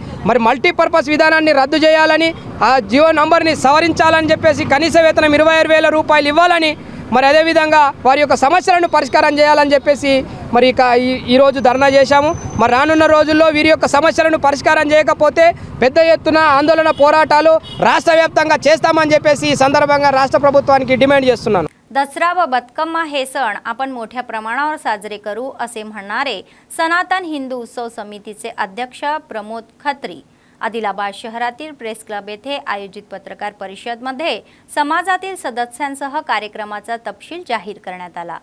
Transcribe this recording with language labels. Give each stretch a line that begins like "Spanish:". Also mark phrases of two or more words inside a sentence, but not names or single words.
Telugu: మరి మల్టీపర్పస్ విధానాన్ని రద్దు చేయాలని, ఆ జియో నంబర్ని సవరించాలని చెప్పేసి కనీస వేతనం 26,000 రూపాయలు ఇవ్వాలని, మరి అదేవిధంగా వారి యొక్క సమస్యలను పరిష్కారం చేయాలని చెప్పేసి మరి ఈరోజు ధర్నా చేశాము। మరి రానున్న రోజుల్లో వీరి యొక్క సమస్యలను పరిష్కారం చేయకపోతే పెద్ద ఎత్తున आंदोलन పోరాటాలు రాష్ట్ర వ్యాప్తంగా చేస్తామని చెప్పేసి ఈ సందర్భంగా రాష్ట్ర ప్రభుత్వానికి డిమాండ్ చేస్తున్నాను।
Marathi: दसरा व बतकम्मा हे सण आपण मोठ्या प्रमाणावर साजरे करू असे म्हणणारे सनातन हिंदू उत्सव समितीचे अध्यक्ष प्रमोद खत्री आदिलाबाद शहरातील प्रेस क्लब येथे आयोजित पत्रकार परिषदेमध्ये समाजातील सदस्यांसह कार्यक्रमाचा तपशील जाहीर करण्यात आला।